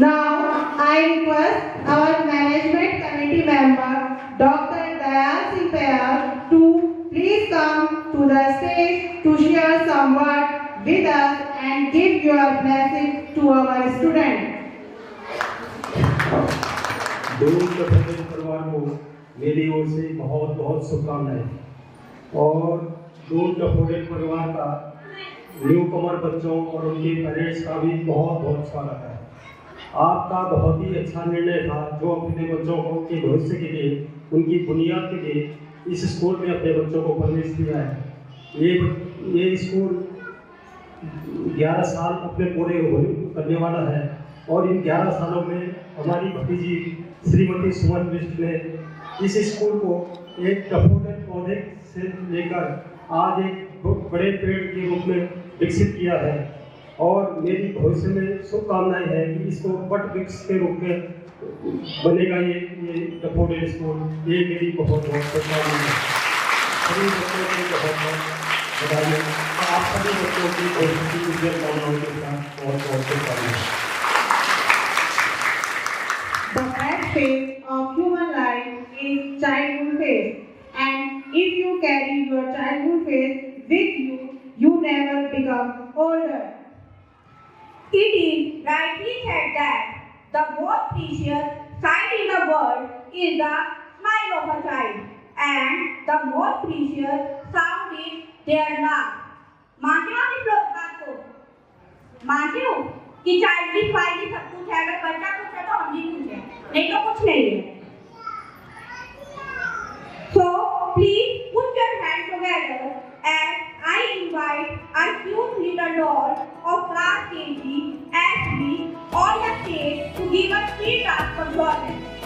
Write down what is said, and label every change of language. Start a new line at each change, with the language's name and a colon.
English: Now I request our management committee member Dr. Dayal Singh Payal to please come to the stage to share some words with us and give your blessing to our students.
Hindi: दोनों कथक परिवार को मेरी ओर से बहुत बहुत शुभकामनाएं और दोनों कथक परिवार का न्यू कमर बच्चों और उनके पेरेंट्स का भी बहुत बहुत स्वागत है। आपका बहुत ही अच्छा निर्णय था जो अपने बच्चों को के भविष्य के लिए उनकी बुनियाद के लिए इस स्कूल में अपने बच्चों को परवरिश दिया है। ये स्कूल 11 साल अपने पूरे करने वाला है और इन 11 सालों में हमारी भतीजी श्रीमती सुमन बिष्ट ने इस स्कूल को एक डफोडिल पौधे से लेकर आज एक बड़े पेड़ के रूप में विकसित किया है और मेरी भविष्य में शुभकामनाएं हैं कि इसको वट वृक्ष के रूप में बनेगा ये डफोडिल स्कूल। ये मेरी बहुत बहुत शुभकामनाएं हैं। सभी बच्चों को बहुत बहुत बधाई और आप सभी बच्चों की भविष्य की उज्जवल कामनाओं के साथ बहुत बहुत शुभकामनाएं।
English: The first phase of human life is childhood phase, and if you carry your childhood phase with you, you never become older. It is rightly said that the most precious sight in the world is the smile of a child, and the most precious sound is their laugh.
Hindi: मानते हो आप इस बात को? मानते हो कि child की स्माइल ही सब कुछ है? अगर बच्चा कुछ है तो हम भी कुछ है, नहीं तो कुछ नहीं है।
English: So please put your hands together as I invite a cute little doll of class KG SB on the stage to give us free dance performance.